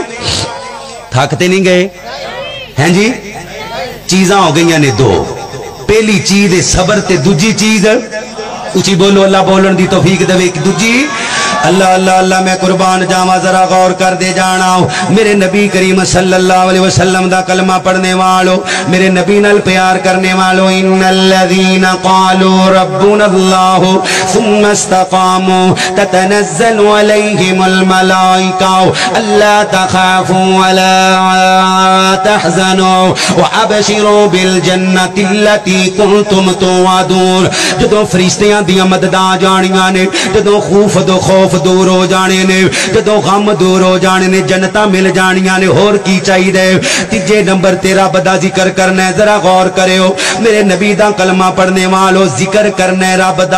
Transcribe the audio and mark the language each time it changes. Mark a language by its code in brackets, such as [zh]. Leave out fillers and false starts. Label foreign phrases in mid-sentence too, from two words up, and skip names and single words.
[pa] تھکتے نہیں گئے ہیں جی? چیزاں ہو گئی نے دو. پہلی چیز ہے صبر تے دوجی چیز اچی بولو اللہ بولن دی توفیق دیوے. دوجی اللہ اللہ اللہ میں قربان جاواں ذرا غور کر دے جانا. میرے نبی کریم [ar] صلى الله عليه وسلم [pa] دا کلمہ پڑھنے والو، میرے نبی نال پیار کرنے والو, [ar] إن الذين قالوا ربنا الله ثم استقاموا تتنزل عليهم الملائكة ألا تخافوا ولا تحزنوا وأبشروا بالجنة التي كنتم توعدون. [pa] جدوں فرشتیاں دی مدد آ جانیاں نے، جدوں خوف دور ہو جانے نے، جدوں غم دور ہو جانے نے، جنتاں مل جانیاں نے. ہور کی چاہیے? تیجے نمبر تے رب دا ذکر کرنا ہے۔ ذرا غور کریو میرے نبی دا کلمہ پڑھنے والو، ذکر کرنا ہے رب دا.